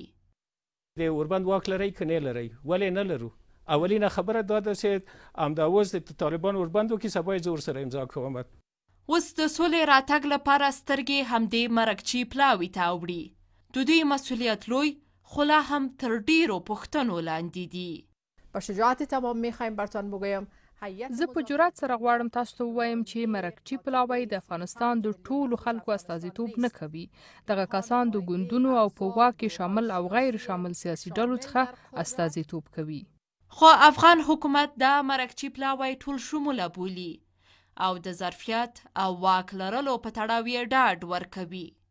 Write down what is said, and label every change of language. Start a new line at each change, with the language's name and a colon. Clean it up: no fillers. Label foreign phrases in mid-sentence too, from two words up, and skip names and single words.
Pashto: د وربند واک لرئ که نه لرئ؟ ولې نه لرو؟ اولینه خبره دا ده چې همدا اوس د طالبان وربند وکړي، سبا یې زه ورسره امضا کوم. اوس د سولې راتګ لپاره سترګې همدې مرکچي پلاوي ته اوړي. د دوی مسؤلیت لوی، خو لا هم تر ډیرو پوښتنو لاندې دي.
Persian: با شجاعت تمام میخوایم برتان بگویم
Pashto: زه په جرات سره غواړم تاسو ته ووایم چې مرکچي پلاوی د افغانستان د ټولو خلکو استازیتوب نه کوي. دغه کسان د ګوندونو او په واک کې شامل او غیر شامل سیاسي ډلو څخه استازیتوب کوي. خو افغان حکومت دا مرکچي پلاوی ټول شموله بولي او د ظرفیت او واک لرلو په تړاو یې ډاډ ورکوي.